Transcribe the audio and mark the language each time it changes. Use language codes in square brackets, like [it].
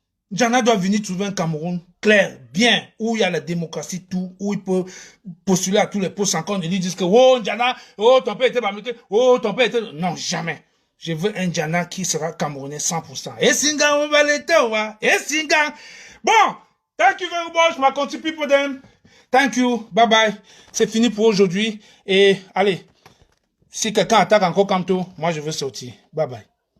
[fr] Njana doit venir trouver un Cameroun clair, bien, où il y a la démocratie, tout, où il peut postuler à tous les postes sans qu'on lui dise que, oh, Njana, oh, ton père était Bamité, oh, ton père était... Non, jamais. Je veux un Njana qui sera Camerounais 100%. Et Singa, on va l'été, et Singa. [en] Bon, thank you very much, my country people then. Thank you, bye bye. [fr] C'est fini pour aujourd'hui. Et allez, si quelqu'un attaque encore Kamto, moi je veux sortir. Bye bye.